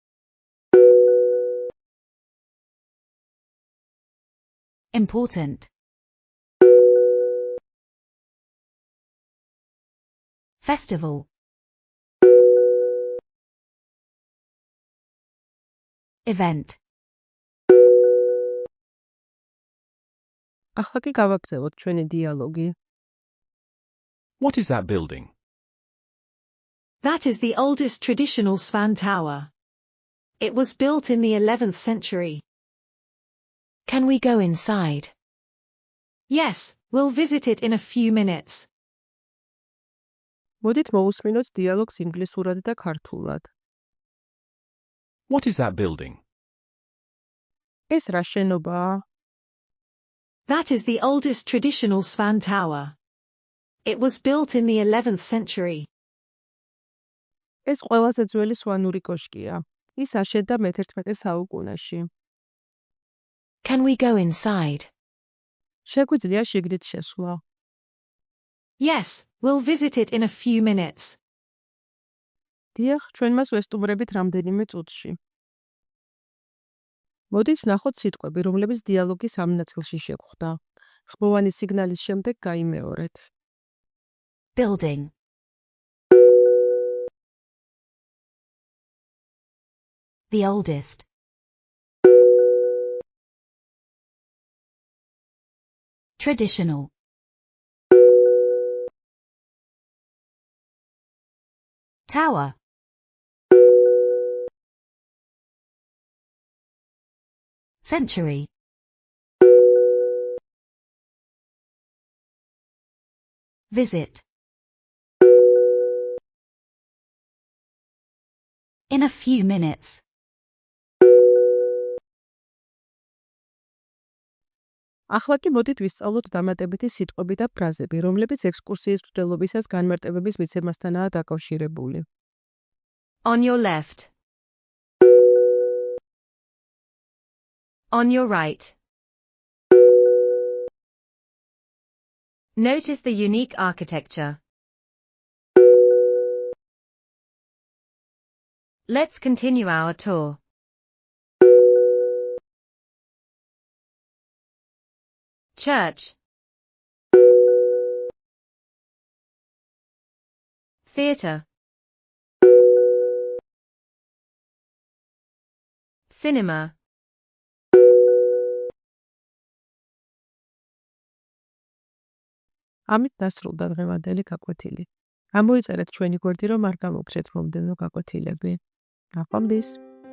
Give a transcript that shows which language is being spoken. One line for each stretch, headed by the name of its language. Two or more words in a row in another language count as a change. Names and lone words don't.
English: Important. Festival. Event.
Georgian: ახლა კი გავაგრძელოთ ჩვენი დიალოგი.
English: What is that building? That is the oldest traditional Svan Tower. It was built in the 11th century. Can we go inside? Yes, we'll visit it in a few minutes.
Georgian: მოდით მოусმინოთ დიალოგს ინგლისურად და ქართულად.
English: What is that building?
Georgian: ეს რა შენობაა?
English: That is the oldest traditional Svan Tower. It was built in the 11th century.
Georgian: ეს ყველაზე ძველი სვანური კოშკია. ის აშენდა მე-11 საუკუნეში.
English: Can we go inside?
Georgian: შეგვიძლია შიგნით შესვლა.
English: Yes, we'll visit it in a few minutes.
Georgian: დიახ, ჩვენ მას ვესტუმრებით რამდენიმე წუთში. მოდით ვნახოთ სიტყვები, რომლებიც დიალოგის ამ ნაწილში შეგვხვდა. ხმოვანი სიგნალის შემდეგ გაიმეორეთ.
English: Building. The oldest. Traditional. Tower. Century. Visit. In a few minutes.
Georgian: ახლა კი მოდით ვისწავლოთ დამატებითი სიტყვები და ფრაზები, რომლებიც ექსკურსიის მსვლელობისას განმარტებების მიცემასთანაა დაკავშირებული.
English: On your left. On your right. Notice the unique architecture. Let's continue our tour. Church. Theatre. Cinema.
Georgian: ამით დასრულდა დღევანდელი გაკვეთილი. ამოიწერეთ ჩვენი გვერდი, რომ არ გამოგცეთ მომდევნო გაკვეთილები. ნახვამდის.